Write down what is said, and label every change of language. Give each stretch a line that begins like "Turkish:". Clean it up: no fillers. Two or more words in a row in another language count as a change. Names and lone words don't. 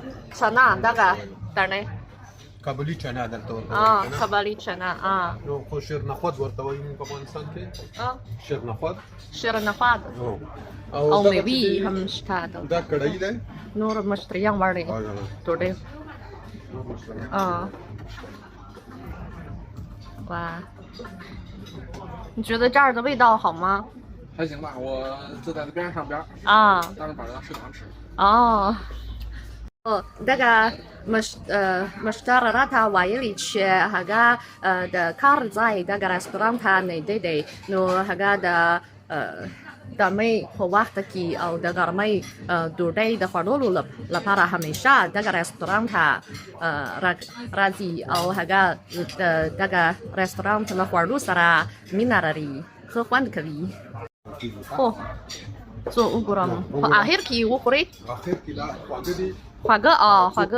Pashto: چنا دغه دانې کابلی چنا دلته ورته کابلی چنا نو خو شیرنخود ورته وایي په افغانستان کې شیرنخود او میوې هم شته دا کړی دی نور مشتریان وړي ډوډۍ
Chinese: 哇，你觉得这儿的味道好吗？还行吧，我就在这边上边当着板凳食堂吃。
Pashto: دغه مشتری راته ویلي چې هغه د کار ځای دغه رستورانت ته نږدې دی نو هغه د مې په وخت کې او د ګرمۍ ډوډۍ د خوړلو لپاره همیشه دغه رستورانت ته راځي او هغه دغه رستورانت له خوړو سره مینه لري ښه خوند کوي زه وګورم په اخر کې وخورئ خواږه